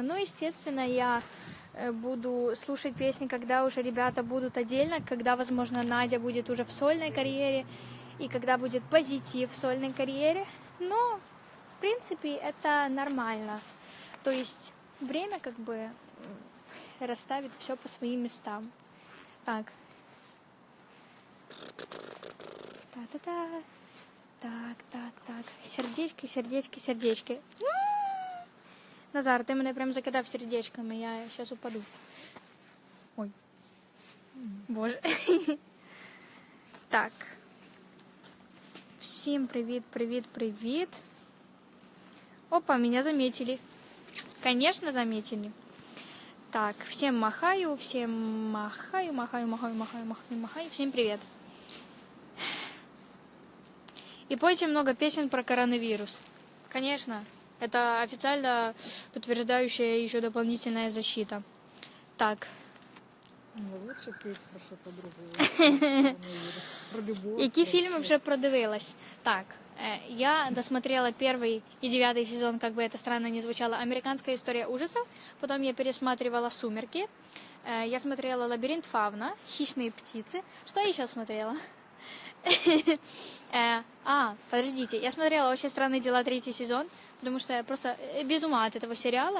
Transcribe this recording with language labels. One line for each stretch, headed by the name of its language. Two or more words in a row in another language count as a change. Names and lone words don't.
Russian: Ну, естественно, я буду слушать песни, когда уже ребята будут отдельно, когда, возможно, Надя будет уже в сольной карьере, и когда будет позитив в сольной карьере. Но, в принципе, это нормально. То есть время как бы расставит все по своим местам. Так. Та-та-та. Так. Сердечки.
Ukrainian: Назар, ти мене прям закидав сердечками, я зараз упаду. Ой. Боже. Так.
Russian: Всем привет. Опа, меня заметили. Конечно, заметили. Так, всем махаю. Всем привет. И пойте много песен про коронавирус. Конечно, это официально подтверждающая еще дополнительная защита. Так. Лучше петь про подругу. Про любовь.
Ukrainian: Які фільми вже продивилась?
Russian: Так, я досмотрела 1 и 9 сезон, как бы это странно ни звучало, «Американская история ужасов». Потом я пересматривала «Сумерки». Я смотрела «Лабиринт Фавна», «Хищные птицы». Что я еще смотрела? Подождите, я смотрела «Очень странные дела» 3 сезон, потому что я просто без ума от этого сериала.